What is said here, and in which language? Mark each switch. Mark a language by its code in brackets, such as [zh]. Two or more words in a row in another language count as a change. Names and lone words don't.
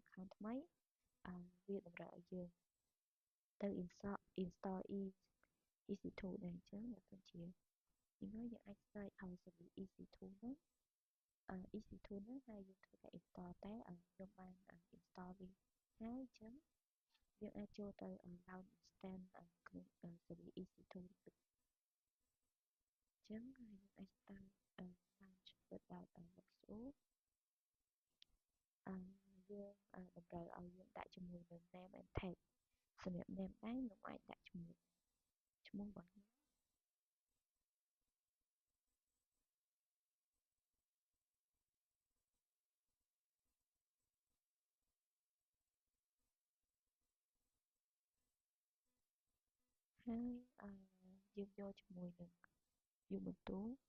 [km] account ថ្មីវាតម្រូវឲ្យយើងទៅ install EC2 ដែរអញ្ចឹងបើសិនជាយើងអាច search ឲ្យ service EC2 ហ្នឹងEC2 ហ្នឹងហើយយើងធ្វើការ install តែខ្ញុំបាន install វាហើយអញ្ចឹងយើងអាចចូលទៅ [en] launch instance [km] ក្នុង service EC2 អញ្ចឹងហើយយើងអាច [en] start launch without Luxor [km] យើងតម្រូវឲ្យយើងដាក់ជាមួយនឹង [en] name and tag [km] សម្រាប់ name ដែរខ្ញុំអាចដាក់ជាមួយឈ្មោះរបស់ខ្ញុំហើយយើងយកជាមួយនឹង Ubuntu